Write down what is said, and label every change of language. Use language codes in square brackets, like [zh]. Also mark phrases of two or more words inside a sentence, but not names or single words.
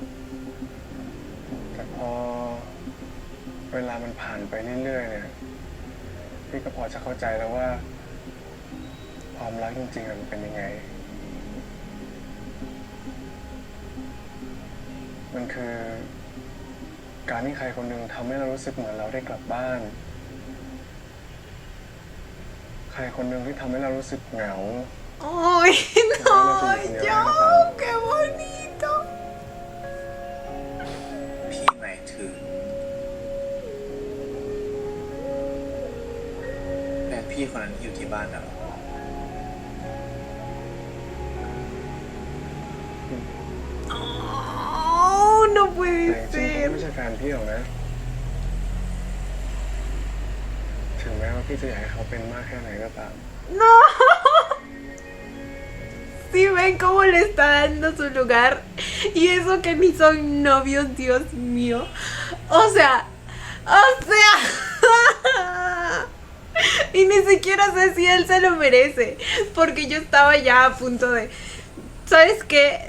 [th] แต่พอเวลามันผ่านไปเรื่อยๆเนี่ย พี่ก็พอจะเข้าใจแล้วว่า ความรักจริงๆมันเป็นยังไง มันคือการที่ใครคนหนึ่งทำให้เรารู้สึกเหมือนเราได้กลับบ้าน ใครคนหนึ่งที่ทำให้เรารู้สึกเหงา [es] ¡Ay, no! ¡Yo! ¡Qué bonito! [th] พี่หมายถึงแฟนพี่คนนั้นที่อยู่ที่บ้านน่ะเหรอ [es] ¡Oh, no [th] แต่ [es] puede [th] จริงๆเขา [es] ser! [th] ไม่ใช่แฟนพี่หรอกนะ ถึงแม้ว่าพี่จะอยากให้เขาเป็นมากแค่ไหนก็ตาม [es] ¡No! Si ven cómo le está dando su lugar. Y eso que ni son novios, Dios mío. O sea, O sea, y ni siquiera sé si él se lo merece, porque yo estaba ya a punto de, ¿sabes qué?